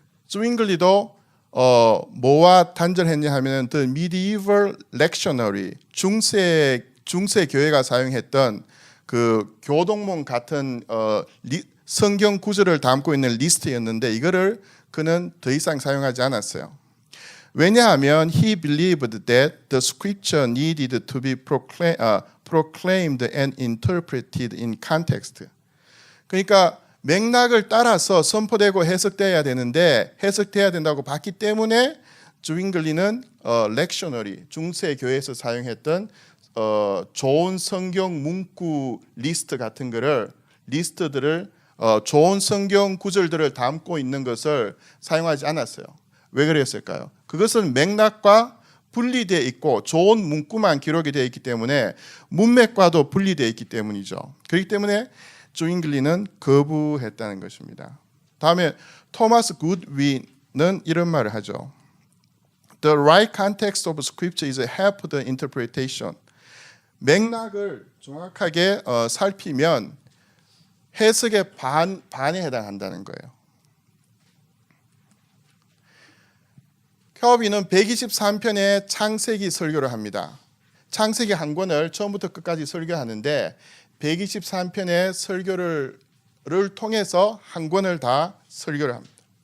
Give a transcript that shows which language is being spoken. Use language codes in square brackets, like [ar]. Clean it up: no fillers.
[ko] 즈윙글리도 뭐와 단절했냐 하면 [en] the medieval lectionary [ko] 중세 교회가 사용했던 그 교동문 같은 성경 구절을 담고 있는 리스트였는데 이거를 그는 더 이상 사용하지 않았어요. 왜냐하면 [en] he believed that the scripture needed to be proclaimed and interpreted in context. [ko] 그러니까 맥락을 따라서 선포되고 해석돼야 되는데 해석돼야 된다고 봤기 때문에 즈윙글리는 렉셔너리 중세 교회에서 사용했던 좋은 성경 문구 리스트 같은 리스트들을 좋은 성경 구절들을 담고 있는 것을 사용하지 않았어요. 왜 그랬을까요? 그것은 맥락과 분리되어 있고 좋은 문구만 기록이 되어 있기 때문에 문맥과도 분리되어 있기 때문이죠. 그렇기 때문에 즈윙글리는 거부했다는 것입니다. 다음에 토마스 굿윈은 이런 말을 하죠. [en] The right context of scripture is half the interpretation. [ko] 맥락을 정확하게 살피면 해석의 반에 해당한다는 거예요. 켈빈은 123편의 창세기 설교를 합니다. 창세기 한 권을 처음부터 끝까지 설교하는데 123편의 설교를 통해서 한 권을 다 설교를 합니다.